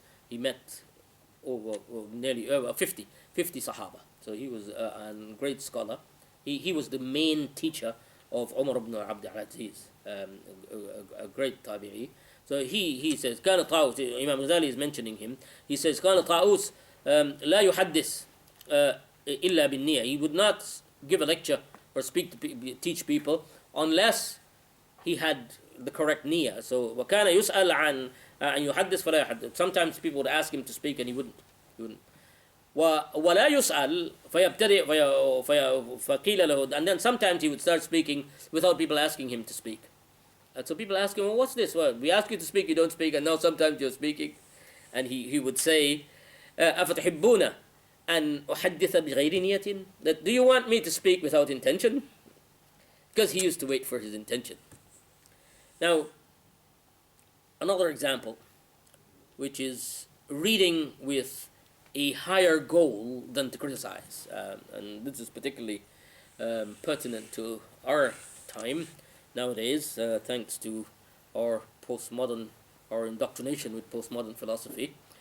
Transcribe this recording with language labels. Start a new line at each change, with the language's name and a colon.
English: He met nearly over 50 Sahaba. So he was a great scholar. He was the main teacher of Umar ibn Abd al-Aziz, a great tabi'i. So he says,
Arabic: كان طاووس,
English: Imam Ghazali is mentioning him.
Arabic: He says, كان طاووس لا يحدث إلا بالنية.
English: He would not give a lecture or teach people unless he had the correct niyyah.
Arabic: So وكان يسأل عن يحدث فلا يحدث.
English: Sometimes people would ask him to speak and he wouldn't.
Arabic: ولا يسأل فيبتدئ فقيل له.
English: And then sometimes he would start speaking without people asking him to speak. And so people ask him, well, what's this? Well, we ask you to speak, you don't speak, and now sometimes you're speaking. And he would say,
Arabic: أفتحبون أن أحدث بغير نية?
English: That, do you want me to speak without intention? Because he used to wait for his intention. Now, another example, which is reading with a higher goal than to criticize. And this is particularly pertinent to our time nowadays, thanks to our indoctrination with postmodern philosophy.